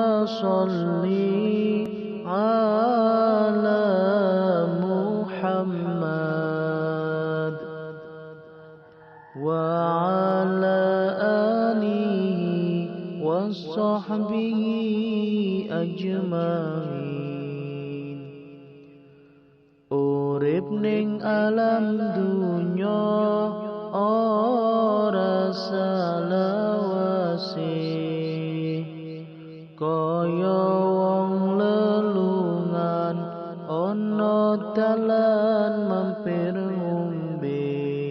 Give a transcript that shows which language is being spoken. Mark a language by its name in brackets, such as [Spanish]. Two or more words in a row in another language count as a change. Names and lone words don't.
[Arabic] صل على محمد وعلى آله وصحبه أجمعين. [Javanese] Urip ning alam dunya ora salawase, kaya wong lelungan ana dalan mampir ngombe.